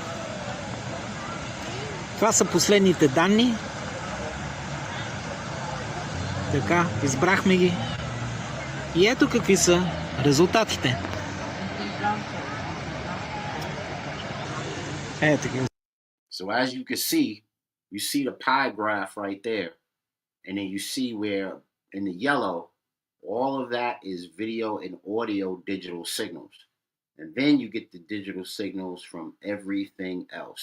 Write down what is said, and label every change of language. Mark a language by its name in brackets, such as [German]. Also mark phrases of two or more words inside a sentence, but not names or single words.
[Bulgarian] Това са последните данни. Така, избрахме ги. И ето какви са резултатите. Ето ги. [English] So as you can see, you see the pie graph right there. And then you see where in the yellow, all of that is video and audio digital signals. And then you get the digital signals from everything else.